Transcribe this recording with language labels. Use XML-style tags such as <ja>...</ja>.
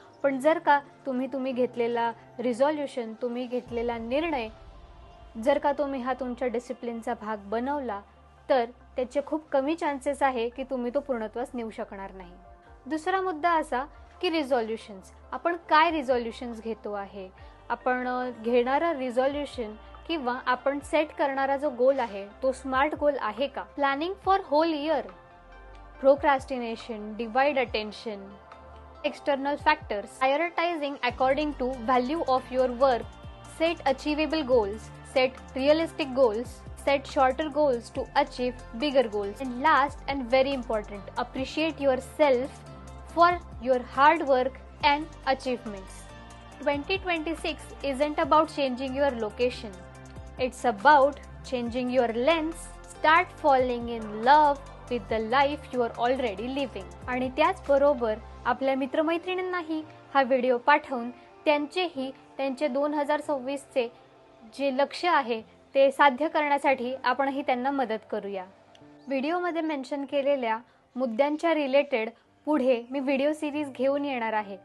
<mr>पण जर का तुम्ही घेतलेला रिझॉल्युशन, तुम्ही घेतलेला निर्णय जर का तुम्ही हा तुमच्या डिसिप्लिनचा भाग बनवला तर त्याचे खूप कमी चान्सेस आहे की तुम्ही तो पूर्णत्वास नेऊ शकणार नाही. दुसरा मुद्दा असा की रिझॉल्युशन्स, आपण काय रिझॉल्युशन्स घेतो आहे, आपण घेणारा रिझॉल्युशन किंवा आपण सेट करणारा जो गोल आहे तो स्मार्ट गोल आहे का.</mr> <en>Planning for whole year, procrastination, divide attention, external factors, prioritizing according to value of your work, set achievable goals, set realistic goals, set shorter goals to achieve bigger goals, and last and very important, appreciate yourself for your hard work and achievements. 2026 isn't about changing your location, it's about changing your lens. Start falling in love with the life you are already living.</en> <mr>आणि त्याचबरोबर आपल्या मित्रमैत्रिणींनाही हा video पाठवून त्यांचे 2026चे जे लक्ष्य आहे ते साध्य करण्यासाठी आपणही त्यांना मदत करूया. व्हिडिओमध्ये मेन्शन केलेल्या मुद्द्यांच्या रिलेटेड पुढे मी व्हिडिओ सिरीज घेऊन येणार आहे.</mr>